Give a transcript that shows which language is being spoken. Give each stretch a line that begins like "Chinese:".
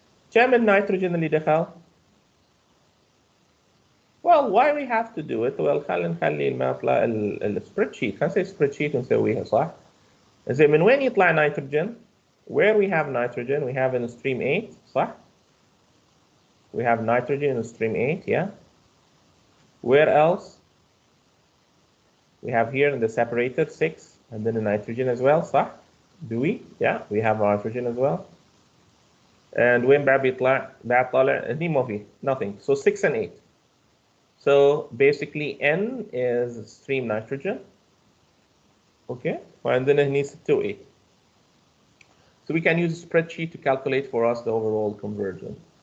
Arabic: كم النيتروجين اللي دخل؟
English: Well, why we have to do it?
Arabic: Well, خلينا نخلي المطلع السبريد شيت، خلينا نسوي سبريد شيت ونسويها صح؟ زين من وين يطلع نيتروجين؟
English: Where we have nitrogen, we have in stream 8
Arabic: صح؟
English: We have nitrogen in stream 8, yeah? Where else? We have here in the separator 6 and then the nitrogen as well,
Arabic: صح?
English: Do we? Yeah, we have nitrogen as well. And when
Arabic: بعد بيطلع هني ما في
English: nothing. So 6 and 8. So basically N is stream nitrogen. Okay, and then هني 6 to 8. So we can use a spreadsheet to calculate for us the overall conversion.